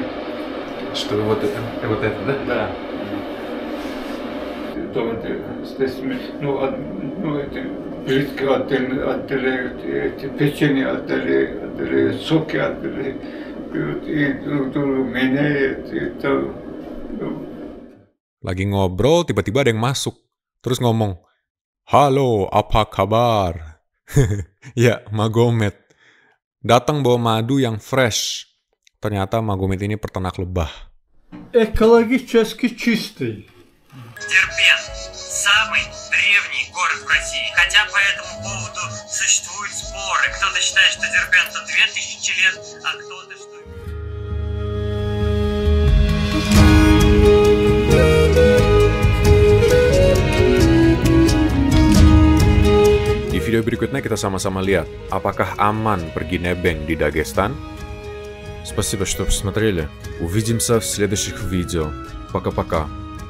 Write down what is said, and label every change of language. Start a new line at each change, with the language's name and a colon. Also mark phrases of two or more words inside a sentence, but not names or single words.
Russian: Что вот это, да? Да. Там с этими, эти плитки отдали, эти печенье отдали, соки отдали, и друг другу меняют, и то.
Indonesian: Lagi ngobrol, tiba-tiba ada yang masuk. Terus ngomong, "Halo, apa kabar?" Ya, Magomed. Datang bawa madu yang fresh. Ternyata Magomed ini peternak lebah.
Russian: Экологически чистый. Дербент – самый древний город в России. Хотя по этому поводу существуют споры. Кто-то считает, что Дербенту 2000 лет, а кто-то, что...
Indonesian: Di video berikutnya kita sama-sama lihat apakah aman pergi nebeng di Dagestan.
Russian: Спасибо, что посмотрели. Увидимся в следующих видео. Пока-пока.